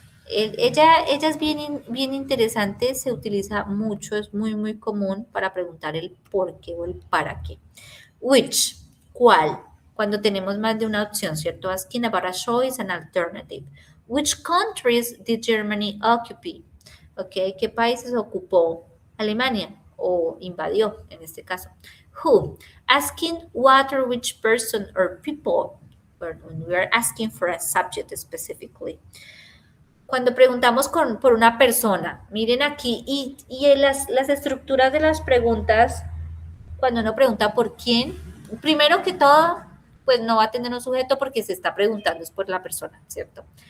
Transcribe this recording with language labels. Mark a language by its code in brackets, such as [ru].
[es] Ella es bien interesante, se utiliza mucho, es muy común para preguntar el por qué o el para qué. Which, ¿cuál? Cuando tenemos más de una opción, ¿cierto? [en] Asking about a choice and alternative. Which countries did Germany occupy? [es] Ok, ¿qué países ocupó Alemania o invadió en este caso? [en] Who? Asking what or which person or people, when we are asking for a subject specifically. [es] Cuando preguntamos por una persona, miren aquí, y las estructuras de las preguntas, cuando uno pregunta por quién, primero que todo, pues no va a tener un sujeto porque se está preguntando es por la persona, ¿cierto?